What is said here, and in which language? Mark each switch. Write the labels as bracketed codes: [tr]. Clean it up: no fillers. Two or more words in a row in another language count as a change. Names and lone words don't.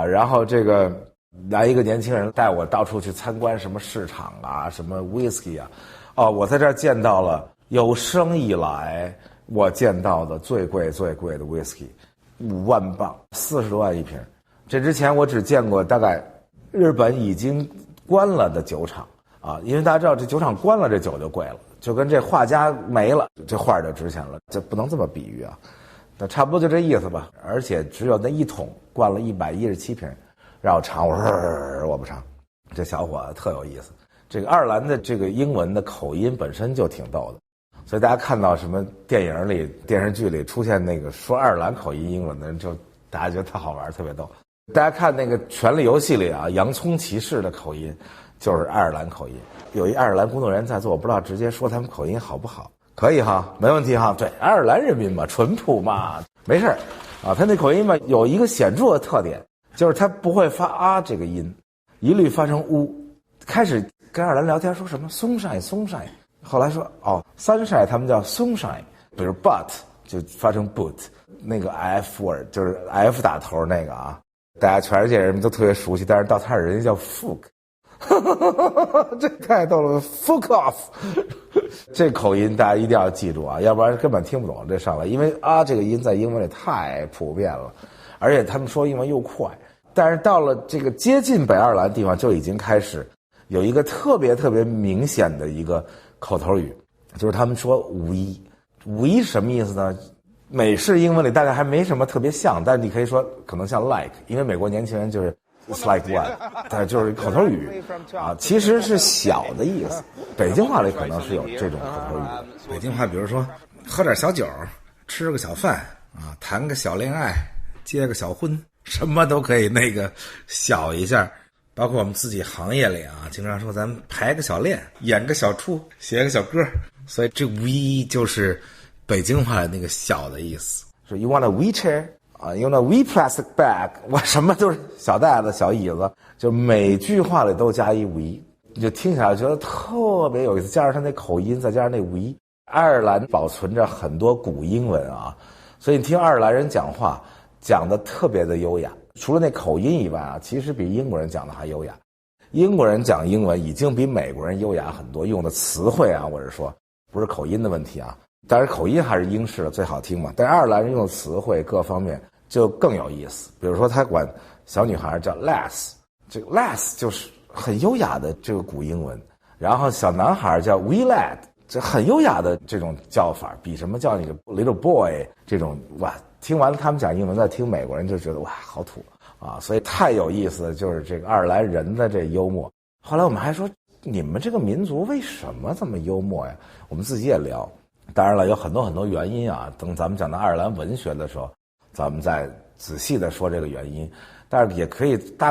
[zh] 然後這個來一個年輕人帶我到處去參觀什麼市場啊，什麼 whisky 啊。哦，我在這兒見到了有生以來我見到的最貴的 whisky， 5萬磅，40多萬一瓶。這之前我只見過大概日本已經關了的酒廠啊，因為大家知道這酒厂關了，這酒就貴了，就跟這畫家沒了，这畫就值錢了，这不能這麼比喻啊。那差不多就這意思吧。而且只有那一桶灌了117瓶，讓我嘗，我不嘗。這小伙子特有意思。這個愛爾蘭的這個英文的口音本身就挺逗的，所以大家看到什麼電影裡、電視劇裡出現那個說愛爾蘭口音英文的人，就大家覺得特好玩，特別逗。大家看那個《權力遊戲》裡啊，洋蔥騎士的口音就是愛爾蘭口音。有一愛爾蘭工作人員在座，我不知道直接說他们口音好不好？可以哈，沒問題哈。對，愛爾蘭人民嘛，淳樸嘛，沒事啊。他那口音嘛有一個顯著的特點，就是他不會發啊這個音，一律發成烏。開始跟愛爾蘭聊天說什麼 sunshine， 後來說哦 sunshine 他們叫 sunshine， 比如 but 就發成 boot， 那個 [en] f word [zh] 就是 f 打頭那個啊。大家全世界人都特別熟悉，但是到他這人家叫 fuck，這太逗了 [en] fuck off， [zh] 這口音大家一定要記住啊，要不然根本聽不懂這上來，因為啊這個音在英文裡太普遍了，而且他們說英文又快，但是到了這個接近北愛爾蘭的地方就已經開始有一個特別明顯的一個口頭語，就是他們說 we 什麼意思呢？美式英文裡大概還沒什麼特別像，但你可以說可能像 like，因為美國年輕人就是 [en] it's like what， [zh] 但就是口頭語啊，其實是小的意思。北京話裡可能是有這種口頭語。北京話比如說喝點小酒，吃個小飯啊，談個小戀愛，結個小婚，什麼都可以那個小一下。包括我們自己行業裡啊，經常說咱們排個小練，演個小出，寫個小歌，所以這 we 就是北京話的那個小的意思。 [en] 說 you want a we chair 啊 ，you want a we plastic bag， [zh] 我什麼都是小袋子、小椅子，就每句話裡都加一 we， 你就聽起來覺得特別有意思。加上他那口音，再加上那 we，愛爾蘭保存着很多古英文啊，所以你聽愛爾蘭人講話講得特別的優雅。除了那口音以外啊，其實比英國人講的還優雅。英國人講英文已經比美國人優雅很多，用的詞彙啊，我是說，不是口音的問題啊。當然口音還是英式的最好聽嘛，但是愛爾蘭人用的詞彙各方面就更有意思。比如說他管小女孩叫 lass， 這個 lass 就是很優雅的這個古英文，然後小男孩叫 [en] wee lad， [zh] 這很優雅的這種叫法，比什麼叫那個 [en] little boy [zh] 這種哇。聽完了他們講英文，再聽美國人就覺得哇好土啊，所以太有意思的就是這個愛爾蘭人的這幽默。後來我們還說你們這個民族為什麼這麼幽默呀？我們自己也聊，當然了有很多原因啊，等咱們講到愛爾蘭文學的時候咱們再仔細的說這個原因，但是也可以大